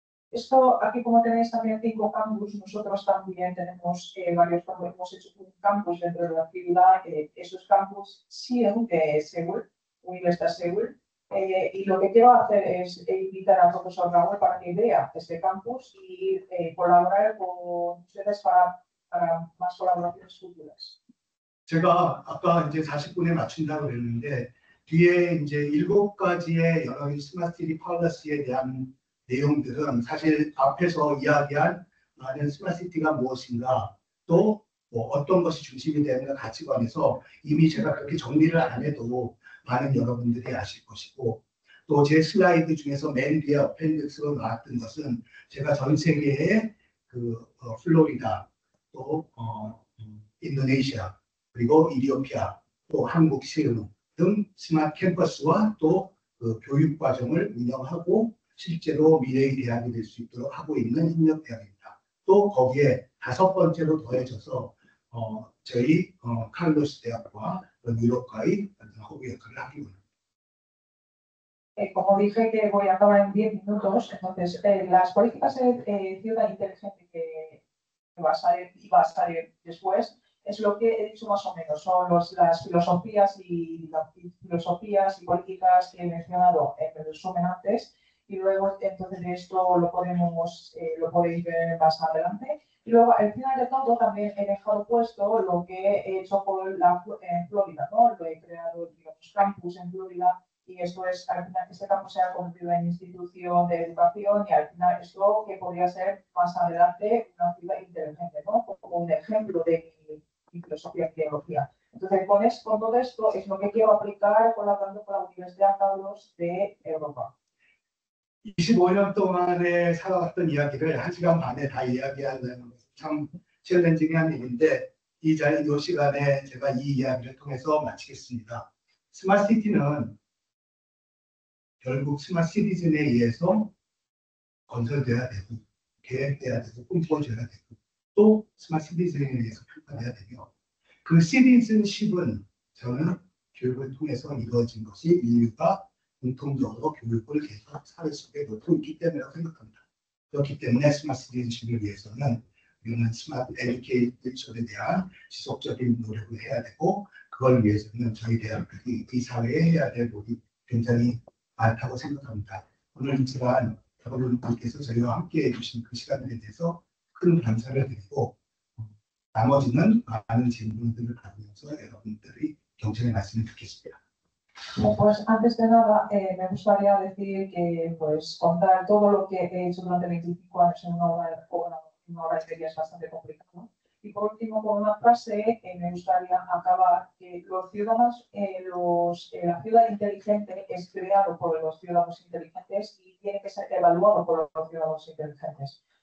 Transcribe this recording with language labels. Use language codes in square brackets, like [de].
[es] Esto, aquí como tenéis también 5 campus, nosotros también tenemos varios campus, hemos hecho un campus dentro de la ciudad, esos campus siguen de Seúl, Universidad Seúl, y lo que quiero hacer es invitar al profesor Raúl para que vea este campus y colaborar con ustedes para más colaboraciones futuras. [ko] 제가 아까 이제 40분에 맞춘다고 그랬는데 뒤에 이제 7가지의 여러 스마트시티 폴리시에 대한 내용들은 사실 앞에서 이야기한 많은 스마트시티가 무엇인가 또 뭐 어떤 것이 중심이 되는 가치관에서 이미 제가 그렇게 정리를 안 해도 많은 여러분들이 아실 것이고 또 제 슬라이드 중에서 맨 뒤에 어펜디스로 나왔던 것은 제가 전 세계의 플로리다 또 인도네시아 그리고 이디오피아 또 한국 시흥 등 스마트 캠퍼스와 또 그 교육 과정을 운영하고 실제로 미래의 대학이 될 수 있도록 하고 있는 협력대학입니다. 또 거기에 5번째로 더해져서 저희 칼로스 대학과 유럽과의 허브 역할을 하기 원합니다. [es] Como dije que voy a acabar en 10 minutos, entonces las políticas de ciudad inteligente que va a salir después es lo que he dicho más o menos, son las filosofías y políticas que he mencionado en resumen antes. Y luego entonces esto lo podéis ver más adelante. Y luego al final de todo también he dejado puesto lo que he hecho en Florida, ¿no? Lo he creado digamos, campus en Florida y esto es, al final este campus se ha convertido en institución de educación y al final esto que podría ser más adelante una ciudad inteligente, ¿no? Como un ejemplo de mi filosofía y ideología. Entonces con todo esto es lo que quiero aplicar colaborando con la Universidad Carlos de Europa. [ko] 25년 동안에 살아왔던 이야기를 1시간 반에 다 이야기하는 것은 참 챌린징한 일인데 이 시간에 제가 이 이야기를 통해서 마치겠습니다. 스마트시티는 결국 스마트 시티즌에 의해서 건설돼야 되고 계획돼야 되고 꿈꿔줘야 되고 또 스마트 시티즌에 의해서 평가돼야 되며 그 시티즌십은 저는 교육을 통해서 이루어진 것이 인류가 공통적으로 교육을 계속 사회 속에 놓고 있기 때문이라고 생각합니다. 그렇기 때문에 스마트 시티즌십을 위해서는 우리는 스마트 에듀케이션에 대한 지속적인 노력을 해야 되고 그걸 위해서는 저희 대학들이 이 사회에 해야 될 노력이 굉장히 많다고 생각합니다. 오늘 이 시간 여러분께서 저희와 함께 해주신 그 시간에 대해서 큰 감사를 드리고 나머지는 많은 질문들을 가지면서 여러분들이 경청해 놨으면 좋겠습니다. [es] Pues antes de nada, me gustaría decir que pues contar todo lo que he hecho durante 25 años en una hora y media es bastante complicado. Y por último, con una frase, me gustaría acabar que los ciudadanos, la ciudad inteligente es creado por los ciudadanos inteligentes y tiene que ser evaluado por los ciudadanos inteligentes.